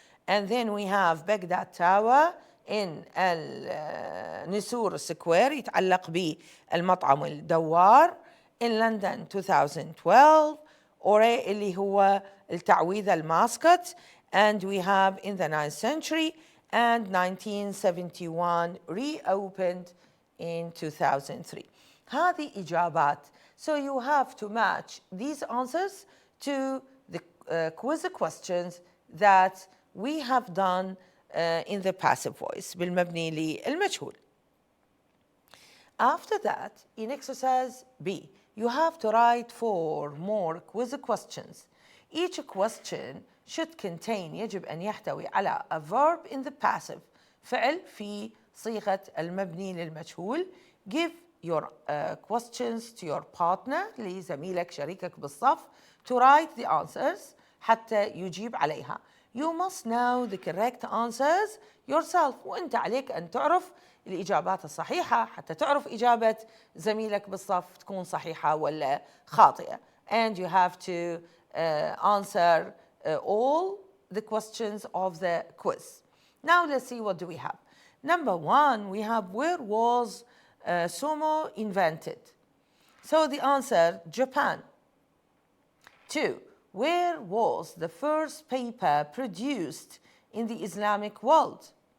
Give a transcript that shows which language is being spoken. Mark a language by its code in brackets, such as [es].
[en] And then we have Baghdad Tower in النسور square [ar] يتعلق بالمطعم الدوار. [en] In London 2012 [ar] أوري اللي هو التعويذة الماسكت. [en] And we have in the 9th century and 1971 reopened in 2003. [ar] هذه إجابات. [en] So you have to match these answers to the quiz questions that we have done in the passive voice بالمبني للمجهول. After that, in exercise B, you have to write 4 more quiz questions. Each question should contain [ar] يجب أن يحتوي على [en] a verb in the passive [ar] فعل في صيغة المبني للمجهول. [en] Give your questions to your partner [ar] لزميلك شريكك بالصف [en] to write the answers [ar] حتى يجيب عليها. [en] You must know the correct answers yourself [ar] وأنت عليك أن تعرف الإجابات الصحيحة حتى تعرف إجابة زميلك بالصف تكون صحيحة ولا خاطئة. [en] And you have to answer all the questions of the quiz. Now let's see what do we have. Number 1, we have where was sumo invented? So the answer, Japan. 2, where was the first paper produced in the Islamic world?